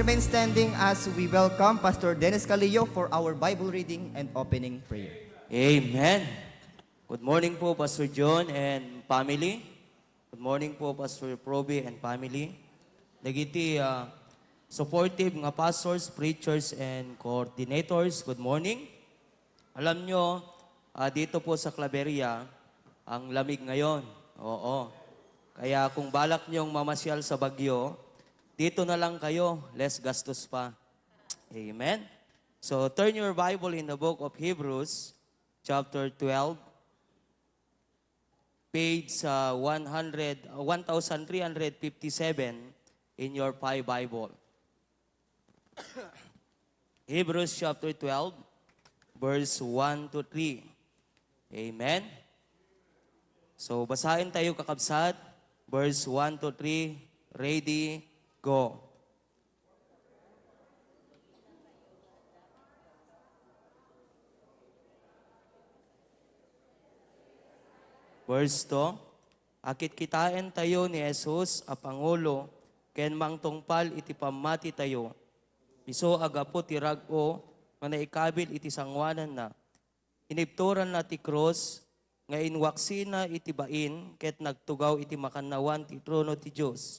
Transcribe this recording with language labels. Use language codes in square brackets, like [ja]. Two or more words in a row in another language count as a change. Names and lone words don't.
[en] standing as we welcome Pastor Dennis Calillo for our Bible reading and opening prayer. Amen. Good morning po, Pastor John and family. Good morning po, Pastor Proby and family. Nagiti supportive nga pastors, preachers, and coordinators. Good morning. [tl] Alam nyo, dito po sa Claveria, ang lamig ngayon. Oo. Kaya kung balak nyong mamasyal sa Bagyo, dito na lang kayo, less gastos pa. Amen. [en] So turn your Bible in the book of Hebrews, chapter 12, page 1357 in your 5 Bible. Hebrews chapter 12, verse 1 to 3. [tl] Amen. So basahin tayo kakabsat, [en] verse 1 to 3, ready, go. Verse 2, [ilo] akit kitain tayo ni Jesus a Pangulo, ken mangtungpal iti pamati tayo. Iso agapo ti rag-o, nga naikabil iti sangwanan na. Inipturan na ti cross, nga inwaksina iti bain, ket nagtugaw iti makanawan ti trono ti Diyos.